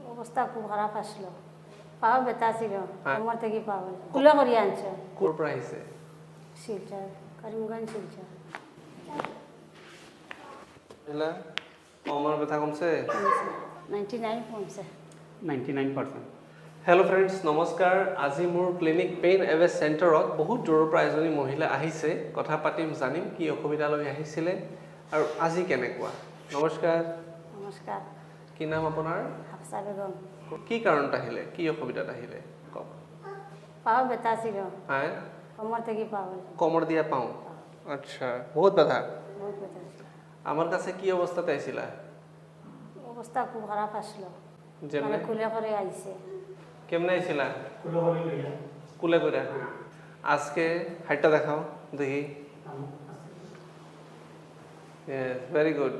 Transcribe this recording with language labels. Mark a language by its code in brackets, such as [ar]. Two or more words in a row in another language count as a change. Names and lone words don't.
[bn] অবস্থা খুব খারাপ আসলো, পাও ব্যথা ছিল, কোমর থেকে পাও কুলা করিয়া আনছো। [as] কোর পৰা আহিছে? [bn] শিলচর, করিমগঞ্জ শিলচর। বুঝলা কোমর ব্যথা কমছে? 99 কমছে। 99%। [en] hello friends, নমস্কাৰ। [as] আজি মোৰ ক্লিনিক পেইন এৱেজ চেণ্টাৰত বহুত দূৰৰ পৰা এজনী মহিলা আহিছে। কথা পাতিম, জানিম কি অসুবিধা লৈ আহিছিলে আৰু আজি কেনেকুৱা। নমস্কাৰ। নমস্কাৰ। কি নাম আপোনাৰ? হাফসা বেগম। কি কাৰণত আহিলে, কি অসুবিধাত আহিলে কওক। [bn] পাও ব্যথা ছিল, হ্যাঁ, কোমর থেকে পাও [as] কোমর দিয়া পাওঁ। আচ্ছা, বহুত ব্যথা। [bn] বহুত ব্যথা ছিল। আমার কাছে কি অবস্থাতে আইছিলা? অবস্থা খুব খারাপ আসলো, যেমনে মানে কুলে করে আইছে। কেমনে আইছিলা? কুলে করে। আজকে হাইটটা দেখাও দেখি। [en] yes, very good.